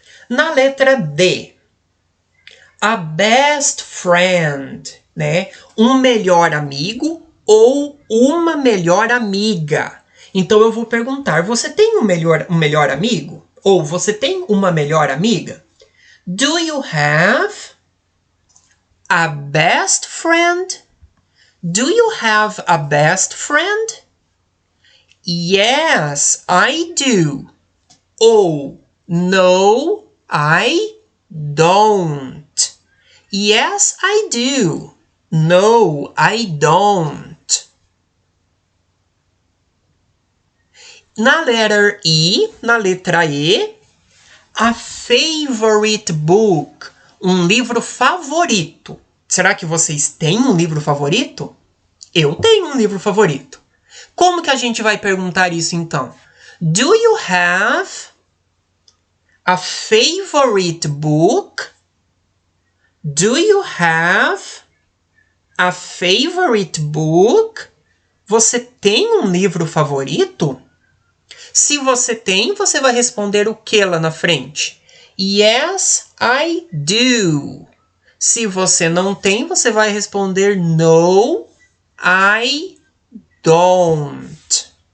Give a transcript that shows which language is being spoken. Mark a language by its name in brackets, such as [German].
[Portuguese] Na letra D, [English] a best friend, [Portuguese] né? Um melhor amigo ou uma melhor amiga. Então eu vou perguntar, você tem um melhor amigo? Ou você tem uma melhor amiga? [English] Do you have a best friend? Do you have a best friend? Yes, I do. Ou no, I don't. Yes, I do. No, I don't. [Portuguese] Na letra E, [English] a favorite book, [Portuguese] um livro favorito. Será que vocês têm um livro favorito? Eu tenho um livro favorito. Como que a gente vai perguntar isso então? [English] Do you have a favorite book? Do you have a favorite book? [Portuguese] Você tem um livro favorito? Se você tem, você vai responder o que lá na frente? [English] Yes, I do. [Portuguese] Se você não tem, você vai responder [English] no, I don't.